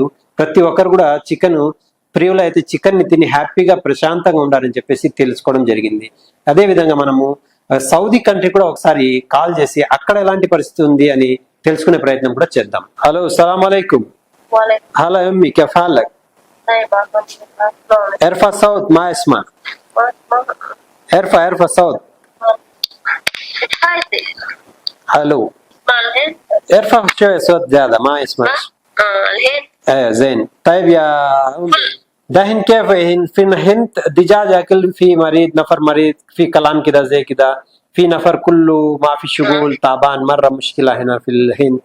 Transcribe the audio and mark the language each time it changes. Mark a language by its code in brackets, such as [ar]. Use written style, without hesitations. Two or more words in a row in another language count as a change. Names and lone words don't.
[te] ప్రతి ఒక్కరు కూడా చికెన్ ప్రియులు అయితే చికెన్ ని తిని హ్యాపీగా ప్రశాంతంగా ఉండాలని చెప్పేసి తెలుసుకోవడం జరిగింది. అదే విధంగా మనము సౌదీ కంట్రీ కూడా ఒకసారి కాల్ చేసి అక్కడ ఎలాంటి పరిస్థితి ఉంది అని తెలుసుకునే ప్రయత్నం కూడా చేద్దాం. [ar] ألو، سلام عليكم. ألو عمي، كيف حالك? ارفع صوت ما اسمع. ارفع صوت. الو ارفع شوية صوت زيادة ما يسمع. الهند. ايه زين. طيب يا دحين كيف في الهند دجاج اكل في مريض نفر مريض في كلام كده زي كده، في نفر كله ما في شغل تعبان مرة مشكلة هنا في الهند.